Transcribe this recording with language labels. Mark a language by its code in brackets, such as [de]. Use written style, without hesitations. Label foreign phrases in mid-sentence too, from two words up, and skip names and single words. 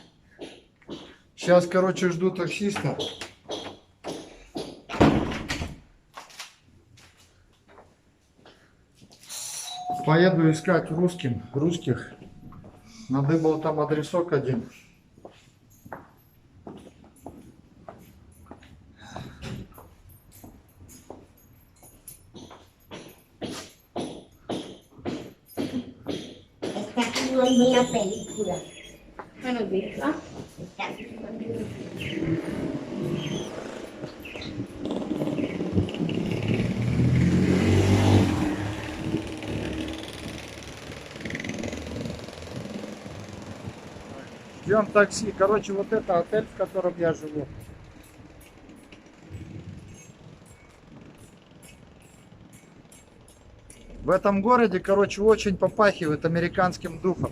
[ru] Сейчас, короче, жду таксиста. Поеду искать русских. Надыбал там адресок один. [es] Está actuando en la película. ¿No lo visto? Está actuando en la película. [ru] Ждем такси. Короче, вот это отель, в котором я живу. В этом городе, короче, очень попахивает американским духом.